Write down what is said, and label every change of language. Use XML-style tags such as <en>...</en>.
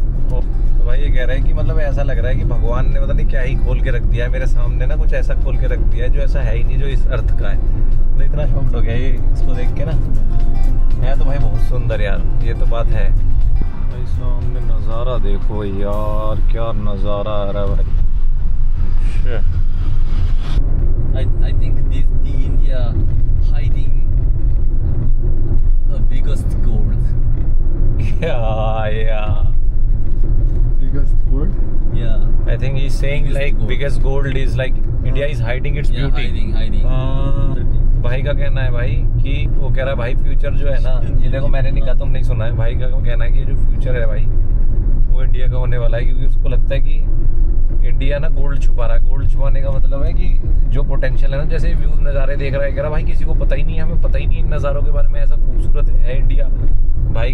<hi>तो भाई ये कह रहा है कि मतलब ऐसा लग रहा है कि भगवान ने पता नहीं क्या ही खोल के रख दिया है मेरे सामने ना, कुछ ऐसा खोल के रख दिया है जो ऐसा है ही नहीं, जो इस अर्थ का है। तो इतना शौक हो गया ये इसको देख के ना, है तो भाई बहुत सुंदर यार, ये तो बात है भाई। सामने नज़ारा देखो यार, क्या नज़ारा आ रहा है भाई।</hi> <en>I think the India hiding the biggest gold. Yeah. Biggest word. Yeah. I think he's saying like biggest gold is like India is hiding its Yeah, beauty. hiding.</en> <hi>भाई का कहना है भाई कि वो कह रहा है भाई फ्यूचर जो है ना, ये देखो मैंने नहीं कहा, तुम नहीं सुना है, भाई का कहना है कि जो फ्यूचर है भाई वो इंडिया का होने वाला है, क्योंकि उसको लगता है कि इंडिया ना गोल्ड छुपा रहा है। गोल्ड छुपाने का मतलब है कि जो पोटेंशियल है ना, जैसे व्यू नज़ारे देख रहा है, कह रहा भाई किसी को पता ही नहीं है, हमें पता ही नहीं इन नज़ारों के बारे में, ऐसा खूबसूरत है इंडिया। भाई</hi>